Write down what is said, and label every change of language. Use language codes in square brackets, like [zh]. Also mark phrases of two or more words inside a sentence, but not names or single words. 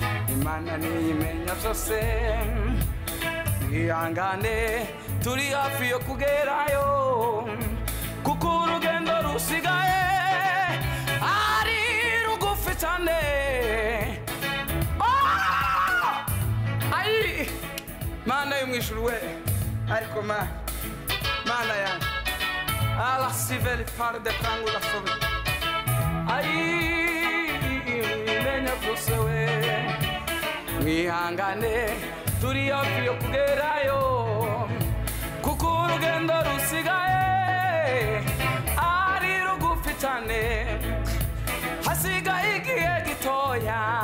[rw] Imana niyo imenya byose, ihangane, turi hafi yo kugerayo, kuko urugendo rusigaye ari rugufi cyane. Oh! Ai! Mana yo mu ijuru we, ariko ma-, Mana yanjye, ala siveli far de tangu la sobe. Ai, imenya byose we, mwihangane, turi hafi yo kugerayo, kuko urugendo rusigaye ari rugufi cyane, hasigaye igihe gitoya.